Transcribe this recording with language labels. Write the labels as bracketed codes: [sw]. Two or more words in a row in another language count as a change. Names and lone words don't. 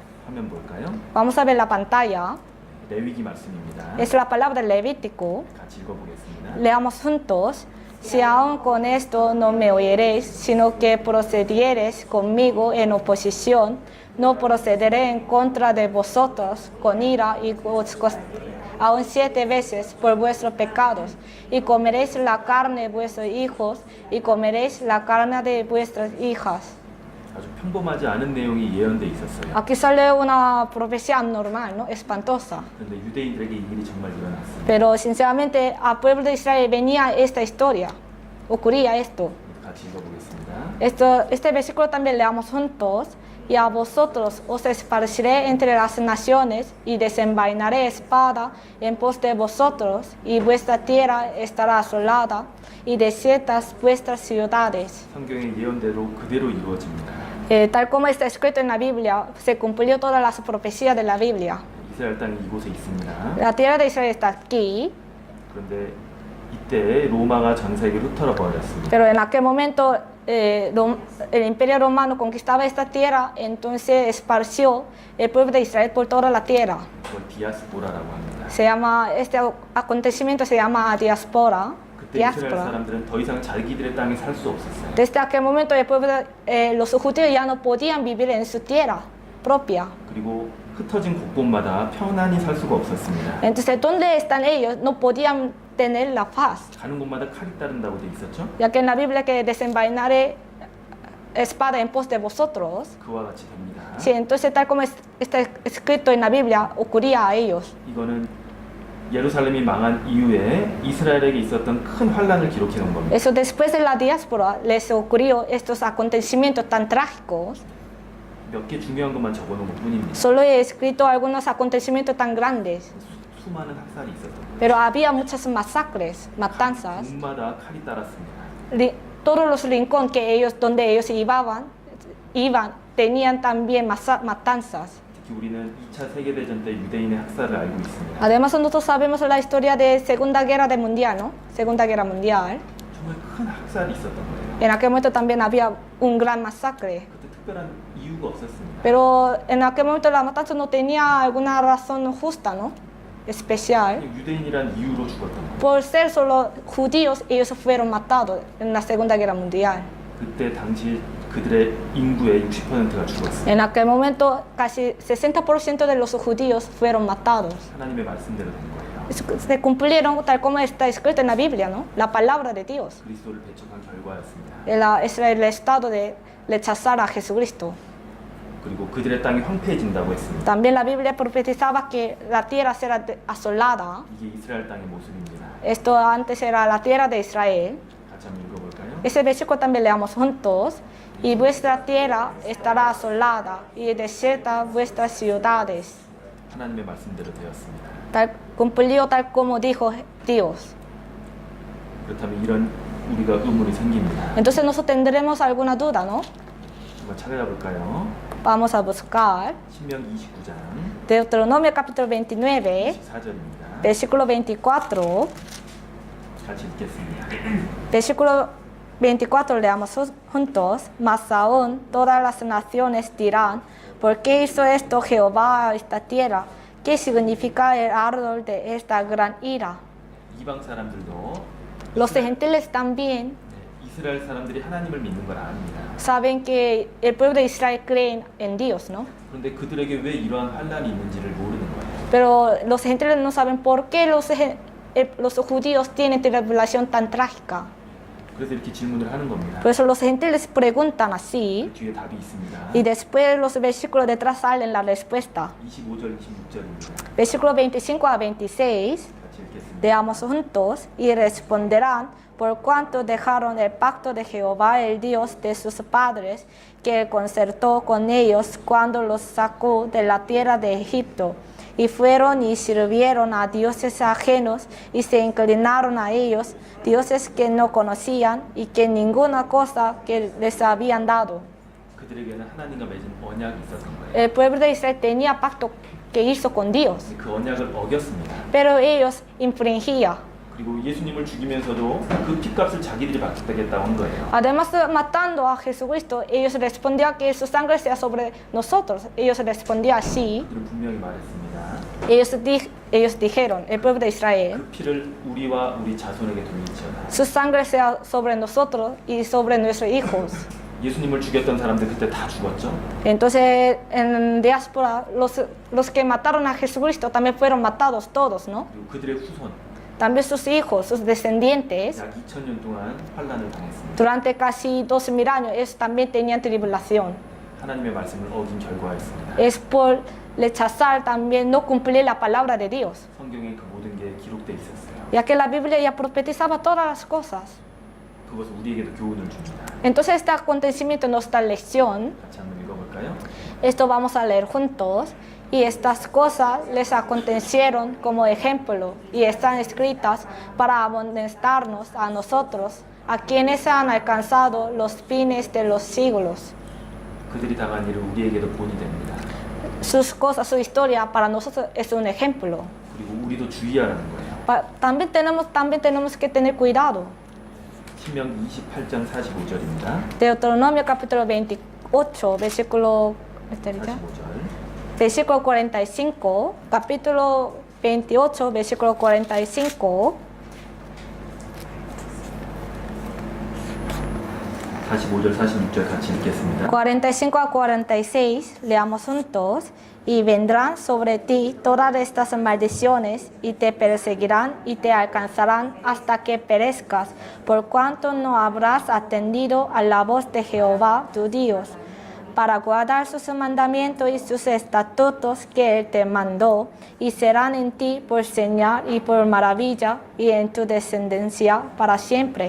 [ko] 화면 볼까요? [es] Vamos a ver la pantalla. [ko] 레위기 말씀입니다. [es] Es la palabra del Levítico. [ko] 같이 읽어보겠습니다. [es] Leamos juntos. Si aún con esto no me oyeréis, sino que procediereis conmigo en oposición, no procederé en contra de vosotros con ira y aún 7 veces por vuestros pecados, y comeréis la carne de vuestros hijos y comeréis la carne de vuestras hijas. [ko] 아주 평범하지 않은 내용이 예언돼 있었어요. [es] Aquí sale una profecía normal, ¿no? Espantosa. [ko] 그런데 유대인들에게 이 일이 정말 일어났습니다. [es] Pero sinceramente al pueblo de Israel venía esta historia, ocurría esto. [ko] 같이 읽어보겠습니다. [es] Este versículo también leamos juntos. Y a vosotros os esparciré entre las naciones y desenvainaré espada en pos de vosotros, y vuestra tierra estará asolada y desiertas vuestras ciudades. [ko] 성경의 예언대로 그대로 이루어집니다. [es] Tal como está escrito en la Biblia, se cumplió todas las profecías de la Biblia. [ko] 이스라엘 땅이 이곳에 있습니다. [es] La tierra de Israel está aquí, [ko] 그런데 이때 로마가 전 세계를 흩어져 버렸습니다. [es] pero en aquel momento el imperio romano conquistaba esta tierra, entonces esparció el pueblo de Israel por toda la tierra. [ko] 그걸 디아스포라라고 합니다. [es] Este acontecimiento se llama diáspora. [ko] 그때 이스라엘 사람들은 더 이상 자기들의 땅에 살 수 없었어요. [es] Desde aquel momento los judíos ya no podían vivir en su tierra propia. [ko] 그리고 흩어진 곳곳마다 편안히 살 수가 없었습니다. [es] Entonces, ¿dónde están ellos? No podían tener la paz. [ko] 가는 곳마다 칼이 따른다고 돼 있었죠? [es] Ya que en la Biblia que desenvainaré espada en pos de vosotros. [ko] 그와 같이 됩니다. [es] Sí, entonces tal como está escrito en la Biblia, ocurría a ellos. [ko] 이거는 예루살렘이 망한 이후에 이스라엘에게 있었던 큰 환란을 기록해 놓은 겁니다. [es] Eso después de la diáspora les ocurrió estos acontecimientos tan trágicos. [ko] 몇 개 중요한 것만 적어 놓은 것뿐입니다. [es] Solo he escrito algunos acontecimientos tan grandes, [ko] 수많은 학살이 있었던 거예요. [es] pero había muchas masacres, matanzas. [ko] 문마다 칼이 따랐습니다. [es] Todos los rincones que ellos, donde ellos iban tenían también matanzas. [ko] 특히 우리는 2차 세계대전 때 유대인의 학살을 알고 있습니다. [es] Además nosotros sabemos la historia de Segunda Guerra Mundial, ¿no? Segunda Guerra Mundial. [ko] 정말 큰 학살이 있었던 거예요. [es] En aquel momento también había un gran masacre. [ko] 그때 특별한 이유가 없었습니다. [es] Pero en aquel momento la matanza no tenía alguna razón justa, ¿no? Especial. [ko] 그냥 유대인이란 이유로 죽었던 거예요. [es] Por ser solo judíos, ellos fueron matados en la Segunda Guerra Mundial. [ko] 그때 당시 그들의 인구의 60%가 죽었어요. [es] En aquel momento casi 60% de los judíos fueron matados. [ko] 하나님의 말씀대로 된 거예요. [es] Se cumplieron tal como está escrito en la Biblia, ¿no? La palabra de Dios. [ko] 그리스도를 배척한 결과였습니다. [es] Es el estado de rechazar a Jesucristo. [ko] 그리고 그들의 땅이 황폐해진다고 했습니다. [es] También la Biblia profetizaba que la tierra será asolada. [ko] 이게 이스라엘 땅의 모습입니다. [es] Esto antes era la tierra de Israel. [ko] 같이 한번 읽어볼까요? [es] Ese versículo también leamos juntos. Y vuestra tierra estará asolada y desierta vuestras ciudades. [ko] 하나님의 말씀대로 되었습니다. [es] Cumplió tal como dijo Dios. [ko] 그렇다면 이런 우리가 의문이 생깁니다. [es] Entonces nosotros tendremos alguna duda, ¿no? [ko] 한번 찾아가 볼까요? [es] Vamos a buscar [ko] 신명 29장 [es] Deuteronomio capítulo 29, [ko] 24절입니다. [es] versículo 24. [ko] 같이 읽겠습니다. [es] Versículo 24 leamos juntos. Mas aún todas las naciones dirán, ¿por qué hizo esto Jehová a esta tierra? ¿Qué significa el ardor de esta gran ira? [ko] 이방 사람들도 [es] Los gentiles también [ko] 이스라엘 사람들이 하나님을 믿는 걸 압니다. [es] saben que el pueblo de Israel cree en Dios, ¿no? [ko] 그런데 그들에게 왜 이러한 환란이 있는지를 모르는 거예요. [es] Pero los gentiles no saben por qué los judíos tienen tribulación tan trágica. [ko] 그래서 이렇게 질문을 하는 겁니다. [es] Por eso los gentiles preguntan así [ko] 그 뒤에 답이 있습니다. [es] y después los versículos detrás salen la respuesta. [ko] 25절, 26절입니다. [es] Versículo 25 a 26, [ko] 같이 읽겠습니다. [es] leamos juntos, y responderán, por cuanto dejaron el pacto de Jehová, el Dios de sus padres, que concertó con ellos cuando los sacó de la tierra de Egipto, y fueron y sirvieron a dioses ajenos y se inclinaron a ellos, dioses que no conocían y que ninguna cosa que les habían dado. [ko] 그들에게는 하나님과 맺은 언약이 있었던 거예요. [es] El pueblo de Israel tenía pacto que hizo con Dios, [ko] 그 언약을 어겼습니다. [es] pero ellos infringían. [ko] 그리고 예수님을 죽이면서도 그 핏값을 자기들이 받겠다고 한 거예요. [es] Además, matando a Jesucristo, ellos respondían que su sangre sea sobre nosotros. Ellos respondían así. [ko] 그들은 분명히 말했습니다. [es] Ellos dijeron, el pueblo de Israel, [ko] 그 피를 우리와 우리 자손에게 돌리시어다. [es] su sangre sea sobre nosotros y sobre nuestros hijos. [ko] 예수님을 죽였던 사람들 그때 다 죽었죠. [es] Entonces, en diáspora, los que mataron a Jesucristo también fueron matados todos, ¿no? [ko] 그리고 그들의 후손 [es] También sus hijos, sus descendientes, [ko] 약 2000년 동안 환란을 당했습니다. [es] durante casi 2000 años, ellos también tenían tribulación. [ko] 하나님의 말씀을 어긴 결과였습니다. [es] Es por rechazar también, no cumplir la palabra de Dios. [ko] 성경에 그 모든 게 기록되어 있었어요. [es] Ya que la Biblia ya profetizaba todas las cosas. [ko] 그것은 우리에게도 교훈을 줍니다. [es] Entonces este acontecimiento nos da lección. [ko] 같이 한번 읽어볼까요? [es] Esto vamos a leer juntos. Y estas cosas les acontecieron como ejemplo y están escritas para amonestarnos a nosotros, a quienes han alcanzado los fines de los siglos. [ko] 그들이 당한 일은 우리에게도 본이 됩니다. [es] Sus cosas, su historia para nosotros es un ejemplo. [ko] 그리고 우리도 주의하라는 거예요. [es] También tenemos que tener cuidado. [ko] 신명 28장 45절입니다. [es] Deuteronomio capítulo 28, versículo [ko] 45절. [es] 45, capítulo 28, versículo 45. [ko] 45절, 46절 같이 읽겠습니다. [es] 45 a 46, leamos juntos. Y vendrán sobre ti todas estas maldiciones y te perseguirán y te alcanzarán hasta que perezcas, por cuanto no habrás atendido a la voz de Jehová tu Dios, para guardar sus mandamientos y sus estatutos que Él te mandó, y serán en ti por señal y por maravilla, y en tu descendencia para siempre.